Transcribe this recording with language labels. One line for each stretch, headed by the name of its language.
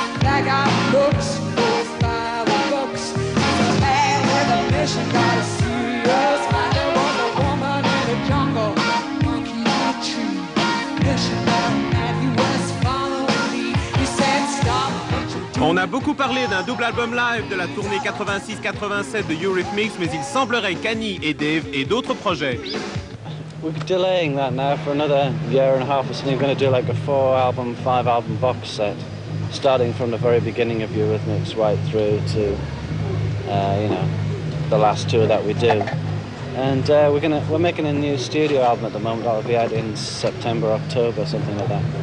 English: That guy looks, goes by the books. He's a man with a mission, got a serious mind. There was a woman in the jungle, monkey in a tree. Mission man, he was following me. He said, stop what you're doing.
French: On a beaucoup parlé d'un double album live de la tournée 86-87 de Eurythmics, mais il semblerait qu'Annie et Dave aient d'autres projets.
English: We're delaying that now for another year and a half or something. We're going to do like a 4-album, 5-album box set, starting from the very beginning of Eurythmics right through to, you know, the last tour that we do. And we're making a new studio album at the moment. That'll be out in September, October, something like that.